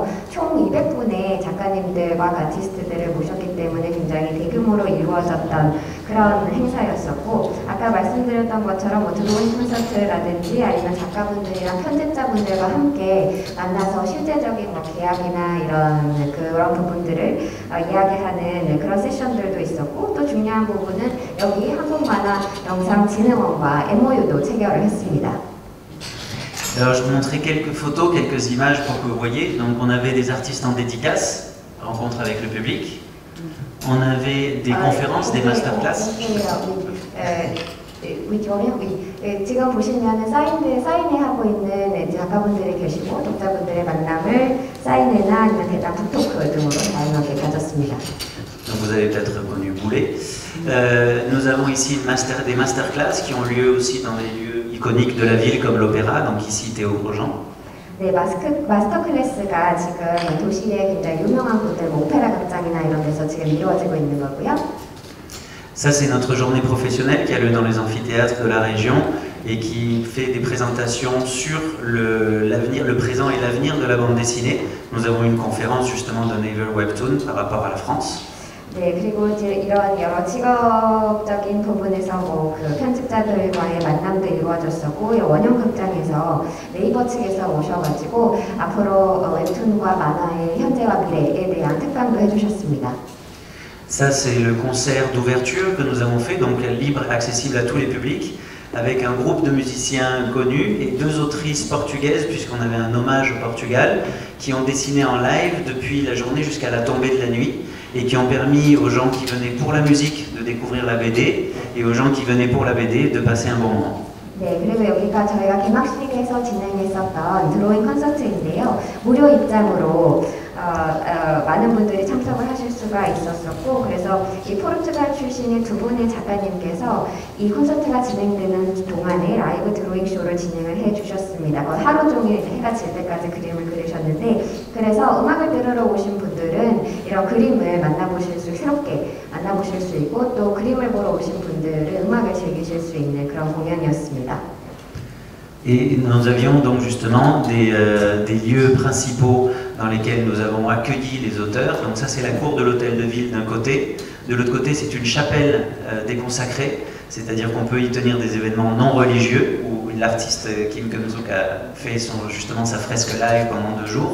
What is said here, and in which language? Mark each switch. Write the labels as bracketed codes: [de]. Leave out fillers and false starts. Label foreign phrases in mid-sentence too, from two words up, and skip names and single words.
[ko] 총 200분의 작가님들과 아티스트들을 모셨기 때문에 굉장히 대규모로 이루어졌던 그런 행사였었고 아까 말씀드렸던 것처럼 뭐 드로잉 콘서트라든지 아니면 작가분들이랑 편집자분들과 함께 만나서 실제적인 뭐 계약이나 이런 그런 부분들을 이야기하는 그런 세션들도 있었고 또 중요한 부분은 여기 한국만화영상진흥원과 MOU도 체결을 했습니다. [fr] Alors je vous montrerai quelques photos, quelques images pour que vous voyez. Donc on avait des artistes en dédicace, rencontre avec le public. on avait des conférences, des masterclass. [ko] 지금 보시면 사인회 하고 있는 작가분들이 계시고 독자분들의 만남을 사인회나 아니면 대담 북토크 등으로 다양하게 가졌습니다. [fr] Donc vous avez peut-être reconnu Boulet. Nous avons ici des masterclass qui ont lieu aussi dans des lieux iconiques de la ville comme l'Opéra, donc ici Théo Grosjean. [ko] 네, 마스터 클래스가 지금 도시의 굉장히 유명한 곳들, 뭐 오페라 극장이나 이런 데서 지금 이루어지고 있는 거고요. [fr] Ça, c'est notre journée professionnelle qui a lieu dans les amphithéâtres de la région et qui fait des présentations sur le présent et l'avenir de la bande dessinée. Nous avons une conférence justement de Naval Webtoon par rapport à la France. [ko] 네, 그리고 이제 이런 여러 직업적인 부분에서 그 편집자들과의 만남도 이루어졌었고, 원형 극장에서 네이버 측에서 오셔가지고 앞으로 웹툰과 만화의 현재와 미래에 대한 특강도 해주셨습니다. [fr] Ça, c'est le concert d'ouverture que nous avons fait, donc libre, accessible à tous les publics, avec un groupe de musiciens connus et 2 autrices portugaises, puisqu'on avait un hommage au Portugal, qui ont dessiné en live depuis la journée jusqu'à la tombée de la nuit, et qui ont permis aux gens qui venaient pour la musique de découvrir la BD, et aux gens qui venaient pour la BD de passer un bon moment. [ko] 네, 그리고 여기가 저희가 개막식에서 진행했었던 드로잉 콘서트인데요. 무료 입장으로 많은 분들이 참석을 하실 수가 있었었고, 그래서 이 포르투갈 출신의 2분의 작가님께서 이 콘서트가 진행되는 동안에 라이브 드로잉 쇼를 진행을 해주셨습니다. 하루 종일 해가 질 때까지 그림을 그리셨는데, 그래서 음악을 들으러 오신 분들은 이런 그림을 새롭게 만나보실 수 있고, 또 그림을 보러 오신 분들은 음악을 즐기실 수 있는 그런 공연이었습니다. [fr] Et nous avions donc justement des lieux principaux dans lesquels nous avons accueilli les auteurs. Donc ça, c'est la cour de l'hôtel de ville d'un côté. De l'autre côté, c'est une chapelle déconsacrée, c'est-à-dire qu'on peut y tenir des événements non religieux, où l'artiste Kim Keum-suk a fait justement sa fresque live pendant 2 jours.